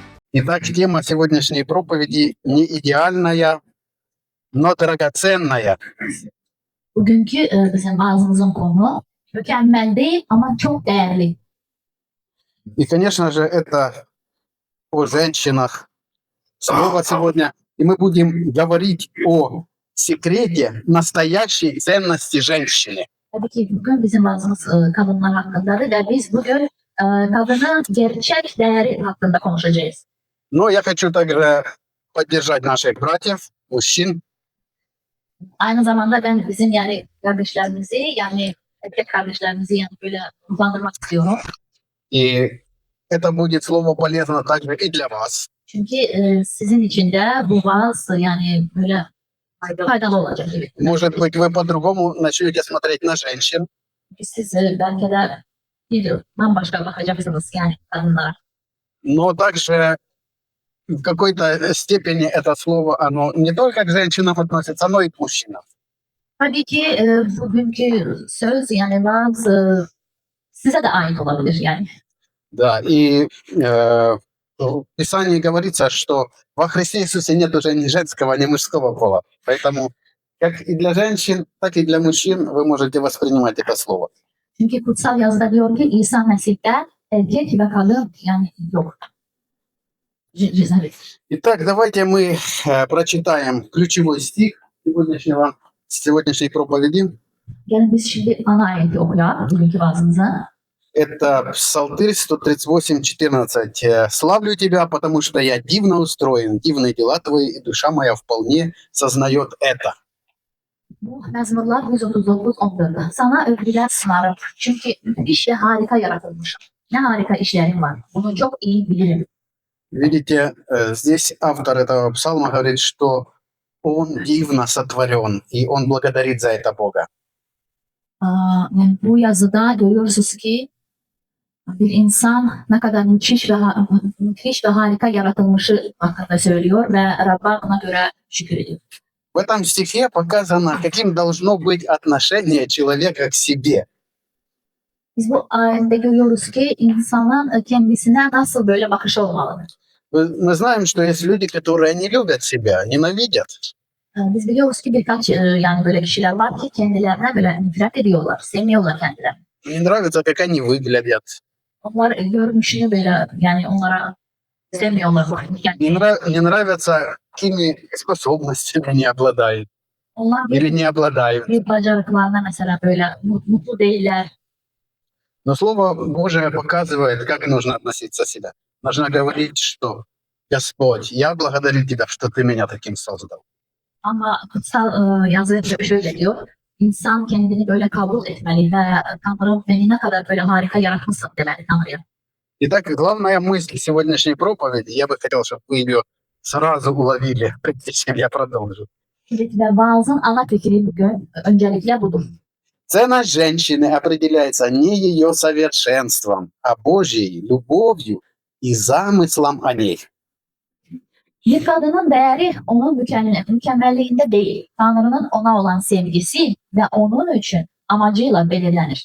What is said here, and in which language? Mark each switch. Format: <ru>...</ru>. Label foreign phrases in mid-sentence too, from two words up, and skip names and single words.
<ru>Итак, tема сегодняшней проповеди не идеальная, но драгоценная.</ru> <tr>Bugünkü bizim vaazımızın konu mükemmel değil ama çok değerli.</tr> <ru>И, конечно же, это о женщинах слово сегодня. И мы будем говорить о секрете настоящей ценности женщины.</ru> <tr>Tabii ki bugün bizim vaazımız kadınlar hakkındadır ve biz bugün kadının gerçek değeri hakkında konuşacağız.</tr> <ru>Но я хочу также поддержать наших братьев, мужчин.</ru> <tr>Aynı zamanda ben bizim yani kardeşlerimizi yani erkek kardeşlerimizi yani böyle hızlandırmak istiyorum.</tr> <ru>И это будет слово полезно также и для вас.</ru> <tr>Çünkü sizin için de bu vaaz yani böyle faydalı olacak.</tr> <ru>Может быть, вы по-другому начнете смотреть на женщин.</ru> <tr>Siz belki de bir bambaşka bakacaksınız yani kadınlara.</tr> <ru>Но также в какой-то степени это слово, оно не только к женщинам относится, но и к мужчинам.</ru> <tr>Tabii ki bugünkü söz yani vaaz size de ait olabilir yani.</tr> <ru>Да, и в Писании говорится, что во Христе Иисусе нет уже ни женского, ни мужского пола. Поэтому как и для женщин, так и для мужчин вы можете воспринимать это слово.</ru> <tr>Çünkü kutsal yazıda diyor ki İsa Mesih'te erkek ve kadın yani yok.</tr> <ru>Итак, давайте мы прочитаем ключевой стих сегодняшней проповеди.</ru> <tr>Gelin biz şimdi ana ayeti okuyalım bugünkü vaazımıza.</tr> <ru>Это Псалтырь 138:14. «Славлю тебя, потому что я дивно устроен, дивные дела твои, и душа моя вполне сознает это».</ru> <tr>Bu Mezmurlar 139:14. Sana övgüler sunarım. Çünkü müthiş ve harika yaratılmışım. Ne harika işlerim var. Bunu çok iyi bilirim.</tr> <ru>Видите, здесь автор этого псалма говорит, что он дивно сотворен, и он благодарит за это Бога.</ru> <tr>Yani bu yazıda görüyorsunuz ki bir insan ne kadar müthiş ve harika yaratılmışı hakkında söylüyor ve Rabb'a buna göre şükür ediyor.</tr> <ru>В этом стихе показано, каким должно быть отношение человека к себе.</ru> <tr>Biz bu ayette görüyoruz ki insanın kendisine nasıl böyle bakışı olmalıdır.</tr> <ru>Мы знаем, что есть люди, которые не любят себя, nенавидят.</ru> <tr>Biz biliyoruz ki birkaç yani böyle kişiler var ki kendilerine böyle nefret ediyorlar, sevmiyorlar kendilerini.</tr> <ru>Не nравится, как они выглядят.</ru> <tr>Onlar görünüşünü böyle yani onlara sevmiyorlar.</tr> <ru>Не нравится, какими способностями они обладают</ru> <tr>Onlar</tr> <ru>или не обладают.</ru> <tr>bir bacarıklarına mesela böyle mutlu değiller.</tr> <ru>Но Слово Божие показывает, как нужно относиться к себе. Нужно говорить, что Господь, я благодарю Тебя, что Ты меня таким создал.</ru> <tr>Ama kutsal yazı şöyle diyor. İnsan kendini böyle kabul etmeli ve Tanrım beni ne kadar böyle harika yaratmışsın demeli Tanrı'ya.</tr> <ru>Итак, главная мысль сегодняшней проповеди, я бы хотел, чтобы вы ее сразу уловили, прежде чем я продолжу.</ru> <tr>Ve vaazın ana fikri bugün öncelikle budur.</tr> <ru>Ценность женщины определяется не ее совершенством, а Божьей любовью и замыслом о ней.</ru> <tr>Bir kadının değeri onun mükemmelliğinde değil, Tanrı'nın ona olan sevgisi ve onun için amacıyla belirlenir.</tr>